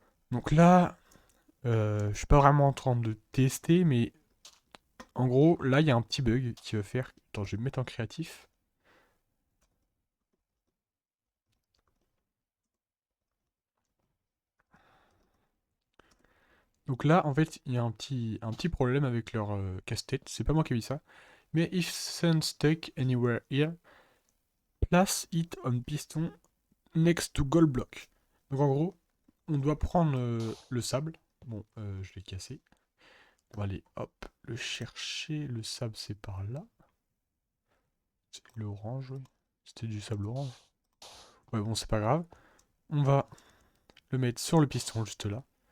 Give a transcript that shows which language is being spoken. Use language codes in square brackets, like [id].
[fr] Donc là, je suis pas vraiment en train de tester, mais en gros, là, il y a un petit bug qui va faire... Attends, je vais me mettre en créatif. Donc là, en fait, il y a un petit problème avec leur casse-tête. C'est pas moi qui ai vu ça. [en] Mais if sand stuck anywhere here, place it on piston next to gold block. [fr] Donc en gros, on doit prendre le sable. Bon, je l'ai cassé. On va aller, hop, le chercher. Le sable, c'est par là. C'est l'orange, oui. C'était du sable orange. Ouais, bon, c'est pas grave. On va le mettre sur le piston juste là.